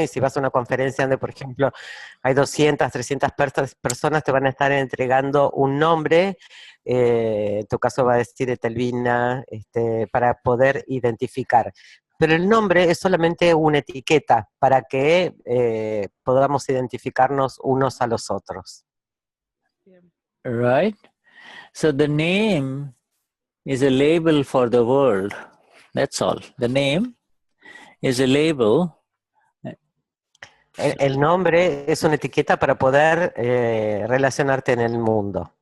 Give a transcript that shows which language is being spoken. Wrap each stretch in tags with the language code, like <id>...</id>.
<es>Y si vas a una conferencia donde, por ejemplo, hay 200, 300 personas, te van a estar entregando un nombre, en tu caso va a decir Etelvina, para poder identificar. Pero el nombre es solamente una etiqueta para que podamos identificarnos unos a los otros.</es> <en>Right? So the name is a label for the world. That's all. The name is a label.</en> <es>El nombre es una etiqueta para poder relacionarte en el mundo.</es>